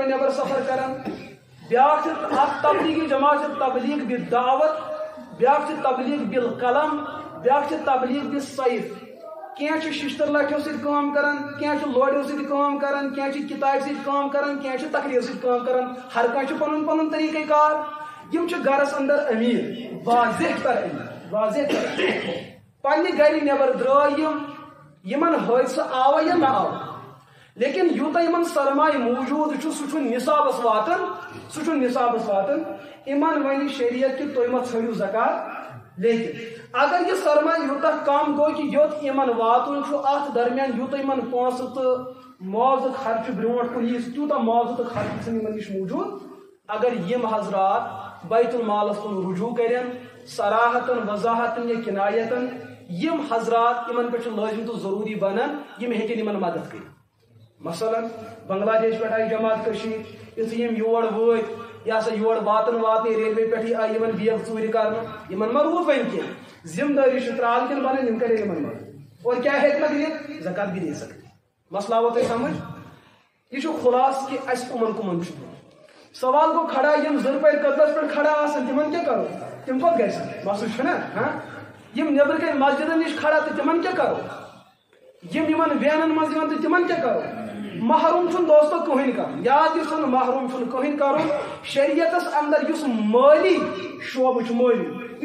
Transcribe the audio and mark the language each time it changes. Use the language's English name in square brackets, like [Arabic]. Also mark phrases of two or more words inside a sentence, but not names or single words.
[Kashmiri] نیبر سفر کران بیاکھ چھُ اکھ تبلیغی جماعت چھِ تبلیغ بالدعوت بیاکھ چھِ تبلیغ بالقلم بیاکھ چھِ تبلیغ بالسیف کینٛہہ چھِ ششتر لٹھیو سۭتۍ کٲم کران کینٛہہ چھِ لوڑیو سۭتۍ کٲم کران کینٛہہ چھِ کتابہِ سۭتۍ کٲم کران کینٛہہ چھِ تقریر سۭتۍ کٲم کران ہر کانٛہہ چھُ پنُن پنُن طریقہ کار یم چھِ گرس اندر امیر واضح تر امیر واضح تر پننہِ گرِ نیبر درٛاے یمن حٲدثہٕ آوا یا نہ آو لیکن یوٗتاہ یمن سرمایہ موجود چھُ سُہ چھُ نصابس واتان یمن ونہِ شریعت کہ تُہۍ مہ ژھٲنڈِو زکات لیکن اگر یہ سرمایہ یوٗتاہ کم گوٚو کہ یوٚت یمن واتُن چھُ اتھ درمیان یوٗتاہ یمن پونٛسہٕ تہٕ معاوضہٕ خرچہٕ برونٛٹھ کُن یی تیوٗتاہ معاوضہٕ تہٕ خرچہٕ چھُنہٕ یمن نِش موجوٗد اگر یم حضرات بیت المالس کُن رجوع کرن صراحتن وضاحتن یا کنایتن یم حضرات یمن پہ لازم تو ضروری بنان یم ہیکن یمن مدد کر مثلا بنگلہ دیش پہ آئی جماعت کشیر یتھ یم یور وٲتۍ یہ سا یور واتن ریلوے پہ آئی یمن بیگ ژوٗرِ کرنہٕ یمن ما روٗد وۄنۍ کینٛہہ ذمہ دٲری چھِ ترٛال کِنہٕ بنان یم کرے یمن مدد اور کیا ہیکہِ دِتھ زکات [Urdu] بھی دے سکتے [Kashmiri] مسئلہ آو تۄہہِ سمجھ یہ چھُ خلاص کہ اسہِ کُمن چھُ سوال گو کھڑا یم زرپر قدلس پہ کھڑا آسن تمن کیا کرو تم کوت گژھن مسئلہ چھُنہ ہاں یم نیبر کن مسجدن نش کھڑا تو تمن کیا کرو یمن وینن مز یوان تو تمن کیا کرو محروم چھن دوستو کہین کرن یاد چھن محروم چھن کہین کرن شریعتس اندر یس مالی شعبہ چھ مالی